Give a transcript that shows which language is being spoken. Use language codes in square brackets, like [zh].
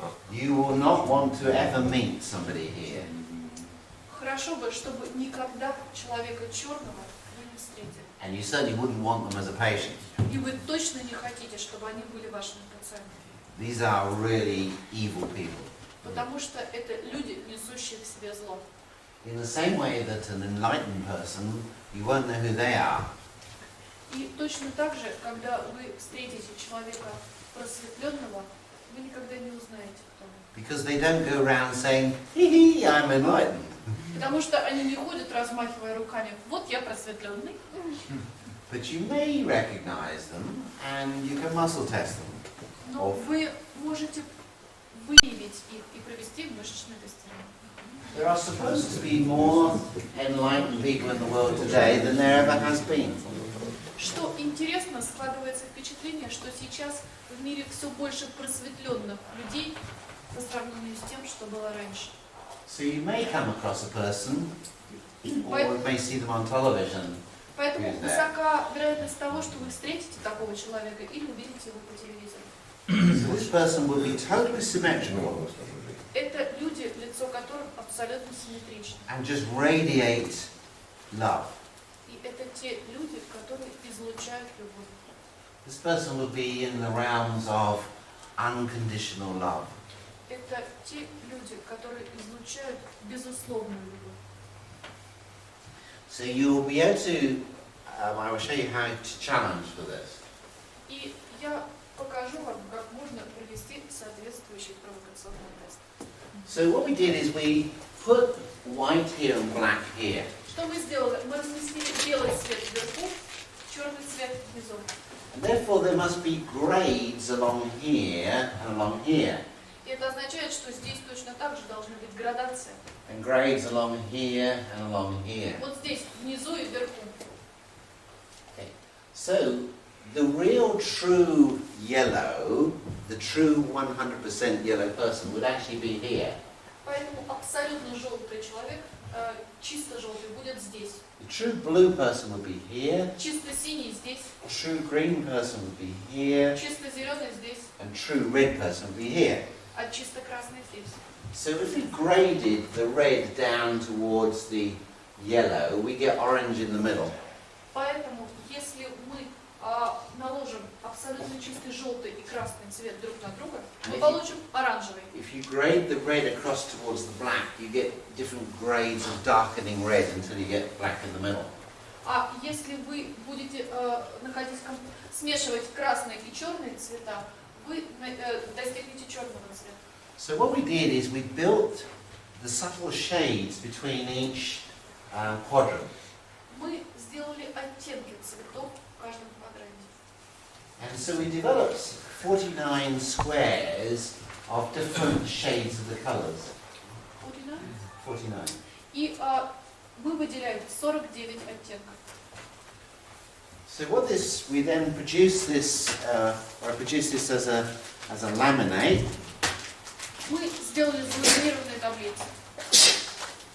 [en] You will not want to ever meet somebody here. [ru] Хорошо бы, чтобы никогда человека черного вы не встретили. [en] And you certainly wouldn't want them as a patient. [ru] И вы точно не хотите, чтобы они были вашими пациентами. [en] These are really evil people. [ru] Потому что это люди, несущие в себе зло. [en] In the same way that an enlightened person, you won't know who they are. [ru] И точно так же, когда вы встретите человека просветленного, вы никогда не узнаете, кто он. [en] Because they don't go around saying, hee hee, I'm enlightened. [ru] Потому что они не ходят, размахивая руками. Вот я просветленный. [en] But you may recognize them and you can muscle test them. [ru] Но вы можете выявить их и провести мышечное тестирование. [en] There are supposed to be more enlightened people in the world today than there ever has been. [ru] Что интересно, складывается впечатление, что сейчас в мире все больше просветленных людей по сравнению с тем, что было раньше. [en] So you may come across a person, or you may see them on television. [ru] Поэтому высока вероятность того, что вы встретите такого человека или увидите его по телевизору. [en] So this person will be totally symmetrical [ru] Это люди, лицо которых абсолютно симметрично. [en] and just radiate love. [ru] И это те люди, которые излучают любовь. [en] This person will be in the realms of unconditional love. [ru] Это те люди, которые излучают безусловную любовь. [en] So you will be able to, I will show you how to challenge for this. [ru] И я покажу вам, как можно провести соответствующий провокационный тест. [en] So what we did is we put white here and black here. [ru] Что мы сделали? Мы разместили белый цвет вверху, черный цвет внизу. [en] And therefore there must be grades along here and along here. [ru] И это означает, что здесь точно так же должна быть градация. [en] And grades along here and along here. [ru] Вот здесь, внизу и вверху. [en] Okay. So the real true yellow, the true 100% yellow person would actually be here. [ru] Поэтому абсолютно желтый человек, чисто желтый, будет здесь. [en] The true blue person would be here. [ru] Чисто синий здесь. [en] The true green person would be here. [ru] Чисто зеленый здесь. [en] And true red person would be here. [ru] А чисто красный здесь. [en] So if we graded the red down towards the yellow, we get orange in the middle. [ru] Поэтому, если мы наложим абсолютно чистый желтый и красный цвет друг на друга, мы получим оранжевый. [en] If you grade the red across towards the black, you get different grades of darkening red until you get black in the middle. [ru] А если вы будете смешивать красные и черные цвета, вы достигнете черного цвета. [en] So what we did is we built the subtle shades between each quadrant. [ru] Мы сделали оттенки цветов в каждом квадранте. [en] And so we developed 49 squares of different shades of the colors. 49. [ru] И мы выделяем 49 оттенков. [en] So what this, we then produce this, I produce this as a laminate. [ru] Мы сделали заламинированные таблицы.